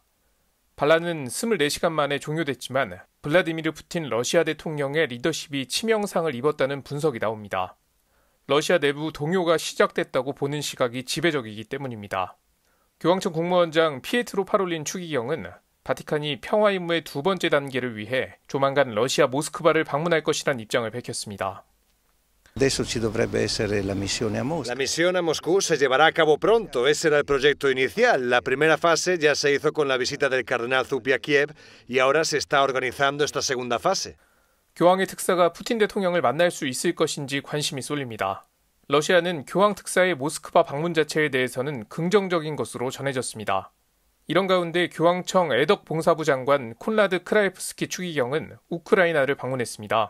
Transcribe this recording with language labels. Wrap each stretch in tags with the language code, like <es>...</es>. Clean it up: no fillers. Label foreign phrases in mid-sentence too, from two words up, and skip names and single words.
<ko>반란은 24시간 만에 종료됐지만 블라디미르 푸틴 러시아 대통령의 리더십이 치명상을 입었다는 분석이 나옵니다. 러시아 내부 동요가 시작됐다고 보는 시각이 지배적이기 때문입니다. 교황청 국무원장 피에트로 파롤린 추기경은 바티칸이 평화 임무의 두 번째 단계를 위해 조만간 러시아 모스크바를 방문할 것이란 입장을 밝혔습니다.</ko> <it>Adesso ci dovrebbe essere la missione a Mosca.</it> <es>La misión a Moscú se llevará a cabo pronto. Ese era el proyecto inicial. La primera fase ya se hizo con la visita del cardenal Zuppi a Kiev y ahora se está organizando esta segunda fase.</es> <ko>교황의 특사가 푸틴 대통령을 만날 수 있을 것인지 관심이 쏠립니다. 러시아는 교황 특사의 모스크바 방문 자체에 대해서는 긍정적인 것으로 전해졌습니다. 이런 가운데 교황청 애덕 봉사부 장관 콘라드 크라이프스키 추기경은 우크라이나를 방문했습니다.</ko>